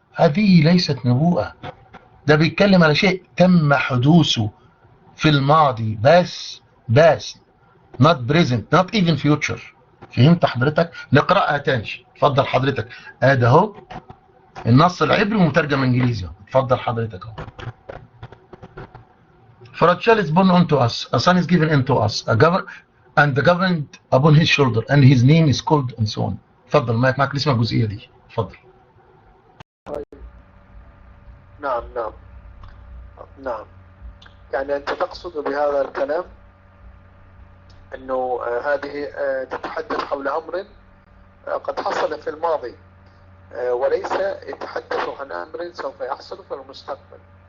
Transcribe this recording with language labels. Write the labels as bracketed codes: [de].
[ar] هذه ليست نبوءة، ده بيتكلم على شيء تم حدوثه في الماضي بس [en] not present not even future. [ar] فهمت حضرتك؟ نقرأها تاني. اتفضل حضرتك، ادي اهو النص العبري ومترجم انجليزي. اتفضل حضرتك اهو. [en] For a child is born unto us, a son is given unto us, and the government upon his shoulder, and his name is called and so on. [ar] اتفضل معك نسمع الجزئية دي. اتفضل. نعم. يعني أنت تقصد بهذا الكلام أنه هذه تتحدث حول أمر قد حصل في الماضي، وليس يتحدث عن أمر سوف يحصل في المستقبل.